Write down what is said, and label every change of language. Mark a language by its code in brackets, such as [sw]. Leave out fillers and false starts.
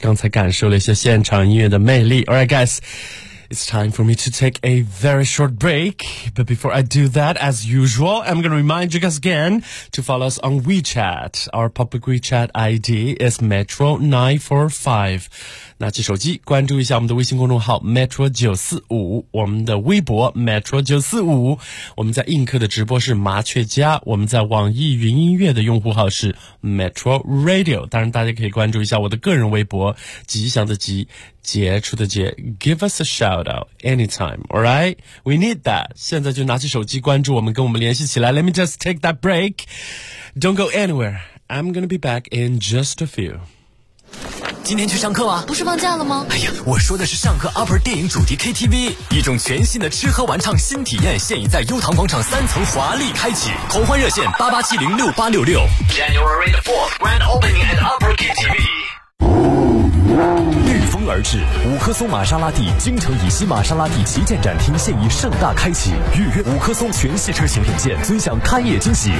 [zh] 刚才感受了一些现场音乐的魅力。 [en] All right, guys, it's time for me to take a very short break. But before I do that, as usual, I'm going to remind you guys again to follow us on WeChat. Our public WeChat ID is Metro945. [zh] 拿起手机关注一下我们的微信公众号 Metro945, 我们的微博 Metro945, 我们在映客的直播是麻雀家，我们在网易云音乐的用户号是 Metro Radio。当然大家可以关注一下我的个人微博，吉祥的吉，杰出的杰。 [en] Give us a shout out anytime, alright? We need that. [zh] 现在就拿起手机关注我们，跟我们联系起来。 [en] Let me just take that break. Don't go anywhere. I'm gonna be back in just a few. [zh] 今天去上课啊？不是放假了吗？哎呀，我说的是上课 Upper 电影主题 KTV， 一种全新的吃喝玩唱新体验，现已在优唐广场三层华丽开启。狂欢热线88706866。 [en] January the 4th, Grand Opening at Upper KTV。 [zh] 御风而至，五棵松玛莎拉蒂京城以西玛莎拉蒂旗舰展厅现已盛大开启，预约五棵松全系车型品鉴，尊享开业惊喜。